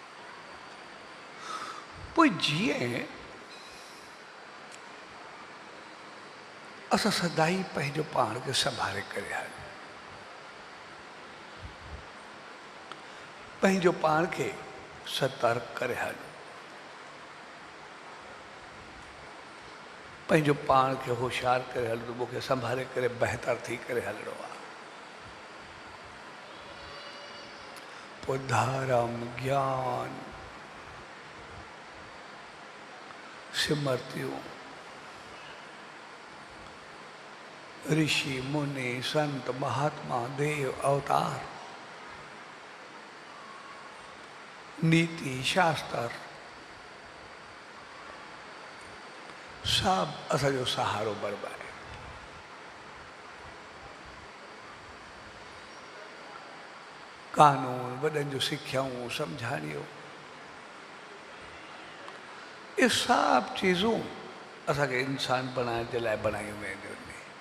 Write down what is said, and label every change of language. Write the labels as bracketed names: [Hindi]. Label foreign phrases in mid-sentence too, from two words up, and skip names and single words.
[Sindhi] पोइ जीअं असां सदाई पंहिंजो पाण खे संभाले करे हलूं, पंहिंजो पाण खे सतर्क करे हलूं, पंहिंजो पाण खे होशियारु करे हलूं, मूंखे संभाले करे बहितर थी करे हलणो आहे। पोइ धर्म ज्ञान सिमरतियूं ऋषि मुनि संत महात्मा देव अवतार नीति शास्त्र सब असांजो सहारो बणिबा आहे। कानून वॾनि जूं सिख्याऊं सम्झाणियूं ये सब चीज़ूं असांखे इंसान बणाइण जे लाइ बणायूं वेंदियूं आहिनि।